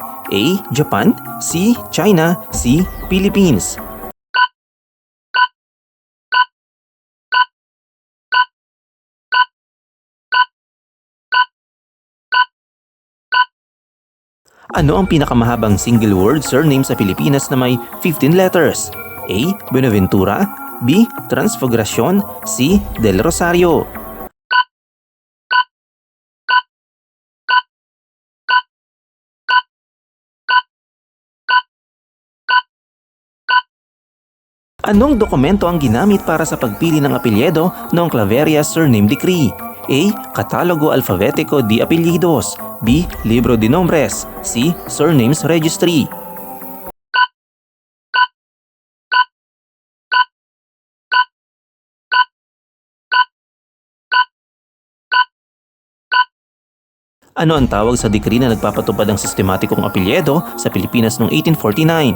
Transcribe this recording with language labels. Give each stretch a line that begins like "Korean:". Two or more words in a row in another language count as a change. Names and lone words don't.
Filipino: A. Japan, C. China, C. Philippines. Ano ang pinakamahabang
English: single word surname
Filipino: sa Pilipinas na may 15 letters? A. Buenaventura, B. Transfiguracion, C. Del Rosario. Anong dokumento ang ginamit para sa pagpili ng apelyido noong Claveria Surname Decree? A. Catalogo Alfabetico de Apellidos, B. Libro de Nombres, C. Surnames Registry. Ano ang tawag sa decree na nagpapatupad ng sistematikong apelyido sa Pilipinas noong 1849?